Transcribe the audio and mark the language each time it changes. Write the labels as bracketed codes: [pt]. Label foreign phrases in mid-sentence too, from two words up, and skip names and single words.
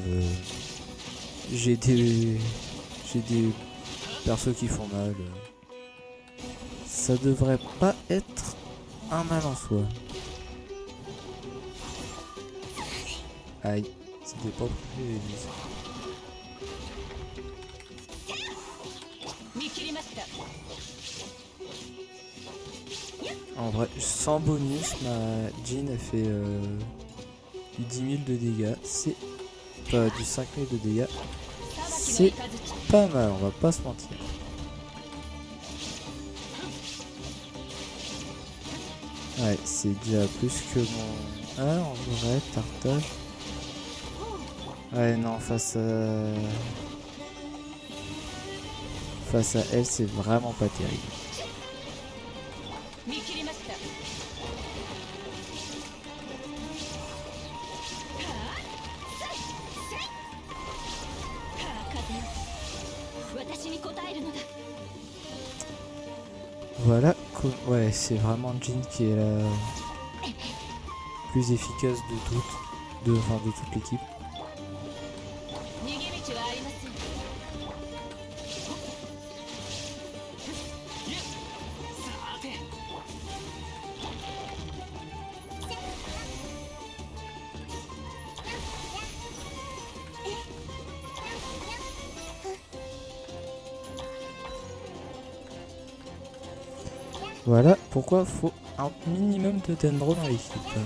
[fr] J'ai des persos qui font mal. Ça devrait pas être un mal en soi. Aïe, C'était pas prévu, Elise. [ja] 見切りました。 [fr] En vrai, sans bonus, ma Jean a fait du 10 000 de dégâts. C'est pas du 5 000 de dégâts. [ja] 裁きの雷。 [fr] Pas mal, on va pas se mentir. Ouais, c'est déjà plus que mon... Ah, en vrai, tartage. Ouais, non, face à elle, c'est vraiment pas terrible. [ja] 見切りました。はあ、さいさい。はあ、風よ。私に答えるのだ。 [fr] Voilà, ouais, c'est vraiment Jean qui est la plus efficace de toutes, de toute l'équipe. [ja] 逃げ道はありません。さて [fr] Voilà pourquoi faut un minimum de dendro dans l'équipe.